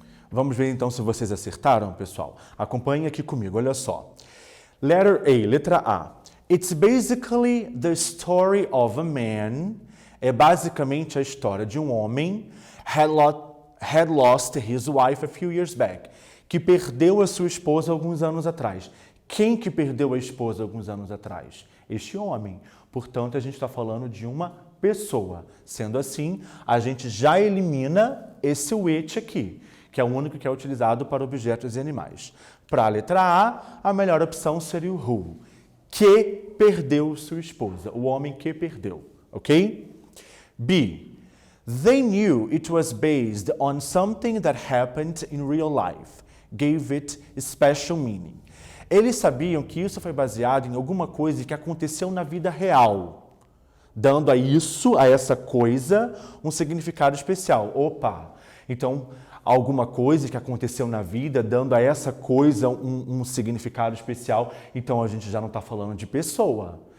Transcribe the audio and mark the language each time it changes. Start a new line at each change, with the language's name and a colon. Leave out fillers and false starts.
Portuguese: Vamos ver então se vocês acertaram, pessoal. Acompanhem aqui comigo, olha só. Letter A, letra A.
English: It's basically the story of a man.
Portuguese: É basicamente a história de um homem
English: had lost his wife a few years back,
Portuguese: que perdeu a sua esposa alguns anos atrás. Quem que perdeu a esposa alguns anos atrás? Este homem. Portanto, a gente está falando de uma pessoa. Sendo assim, a gente já elimina esse which aqui, que é o único que é utilizado para objetos e animais. Para a letra A melhor opção seria o who, que perdeu sua esposa, o homem que perdeu, ok? B.
English: They knew it was based on something that happened in real life, gave it special meaning.
Portuguese: Eles sabiam que isso foi baseado em alguma coisa que aconteceu na vida real, dando a isso, a essa coisa, um significado especial. Opa! Então, alguma coisa que aconteceu na vida, dando a essa coisa um significado especial, então a gente já não está falando de pessoa.